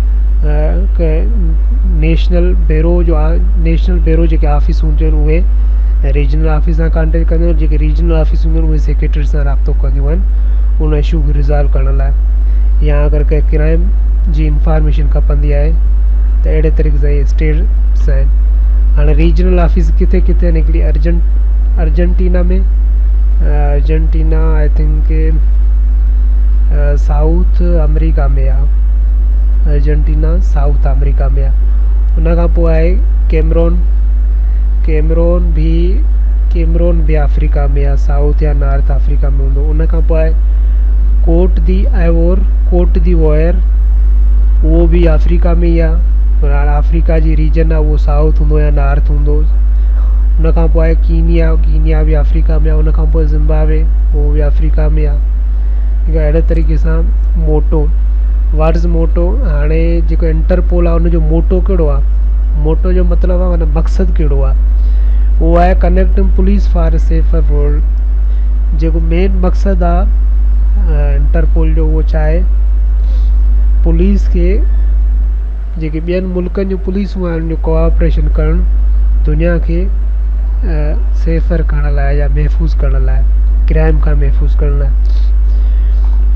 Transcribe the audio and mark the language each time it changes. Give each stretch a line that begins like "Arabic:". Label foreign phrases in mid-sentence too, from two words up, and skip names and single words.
English: national bureau
Sindhi: जेके ऑफिस हूंदियूं आहिनि उहे
English: regional office
Sindhi: सां कॉन्टेक्ट कंदियूं आहिनि, जेके
English: regional office
Sindhi: हूंदियूं आहिनि उहे सेक्रेटरी सां राब्तो कंदियूं आहिनि उन इशू खे रिज़ॉल्व करण लाइ। या अगरि कंहिं क्राइम जी इंफॉर्मेशन खपंदी आहे त अहिड़े तरीक़े सां इहे स्टेट्स आहिनि। हाणे रीजनल ऑफिस किथे किथे आहिनि, हिकिड़ी अर्जेंटीना में, अर्जेंटीना
English: I think
Sindhi: साउथ अमेरिका में आहे, अर्जेंटीना साउथ अमेरिका में आहे। उन खां पोइ आहे कैमरून बि अफ्रीका में आहे, साउथ या नॉर्थ अफ्रीका में हूंदो। उन खां पोइ आहे कोट दी वॉयर, उहो बि अफ्रीका में ई आहे, अफ्रीका जी रीजन आहे, उहो साउथ हूंदो या नॉर्थ हूंदो। उन खां पोइ आहे कीनिया बि अफ्रीका में आहे। उन खां पोइ ज़िम्बाब्वे, उहो बि अफ्रीका में आहे। अहिड़े तरीक़े सां मोटो,
English: what is motto,
Sindhi: हाणे जेको इंटरपोल आहे उनजो मोटो कहिड़ो आहे, मोटो जो मतिलबु आहे माना मक़सदु कहिड़ो आहे, उहो आहे
English: connecting police for a safer world.
Sindhi: जेको मेन मक़सदु आहे इंटरपोल जो उहो छा आहे, पुलिस खे जेके ॿियनि मुल्कनि जूं पुलिसूं आहिनि उन जो कोऑपरेशन करणु दुनिया खे सेफर करण लाइ या महफ़ूज़ करण लाइ, क्राइम खां महफ़ूज़ करण लाइ।